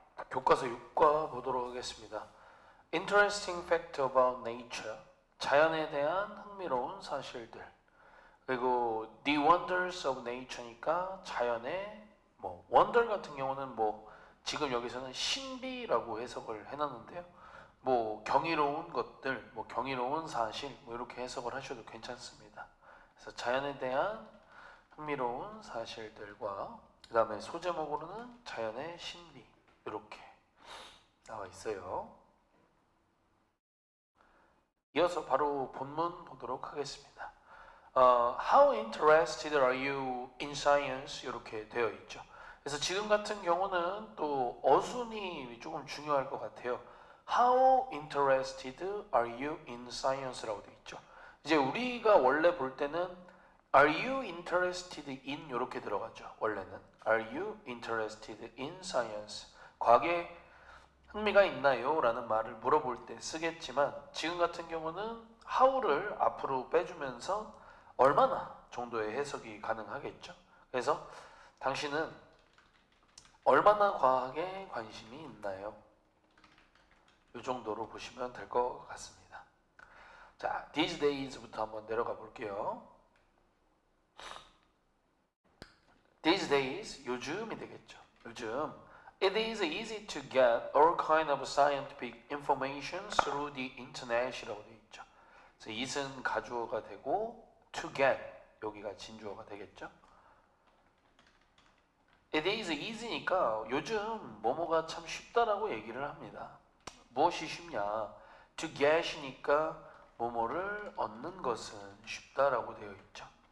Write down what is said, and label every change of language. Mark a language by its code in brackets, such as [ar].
[ko] 교과서 6과 보도록 하겠습니다. [en] Interesting fact about nature. [ko] 자연에 대한 흥미로운 사실들. 그리고 [en] The wonders of nature [ko] 니까 자연의 wonder 같은 경우는 지금 여기서는 신비라고 해석을 해놨는데요. 경이로운 것들, 경이로운 사실 이렇게 해석을 하셔도 괜찮습니다. 그래서 자연에 대한 흥미로운 사실들과 그 다음에 소제목으로는 자연의 신비 이렇게 나와 있어요. 이어서 바로 본문 보도록 하겠습니다. [en] How interested are you in science? [ko] 이렇게 되어 있죠. 그래서 지금 같은 경우는 또 어순이 조금 중요할 것 같아요. [en] How interested are you in science? [ko] 라고 되어 있죠. 이제 우리가 원래 볼 때는 [en] Are you interested in? [ko] 이렇게 들어가죠. 원래는 [en] Are you interested in science? [ko] 과학에 흥미가 있나요? 라는 말을 물어볼 때 쓰겠지만 지금 같은 경우는 how를 앞으로 빼주면서 얼마나 정도의 해석이 가능하겠죠. 그래서 당신은 얼마나 과학에 관심이 있나요? 이 정도로 보시면 될 것 같습니다. 자, [en] these days [ko] 부터 한번 내려가 볼게요. These days, 요즘이 되겠죠. 요즘 [en] It is easy to get all kind of scientific information through the internet [ko] 이라고 되어 있죠. 그래서 it은 가주어가 되고 to get 여기가 진주어가 되겠죠. It is easy니까 요즘 뭐뭐가 참 쉽다라고 얘기를 합니다. 무엇이 쉽냐? [en] To get [ko] 이니까 뭐뭐를 얻는 것은 쉽다라고 되어 있죠.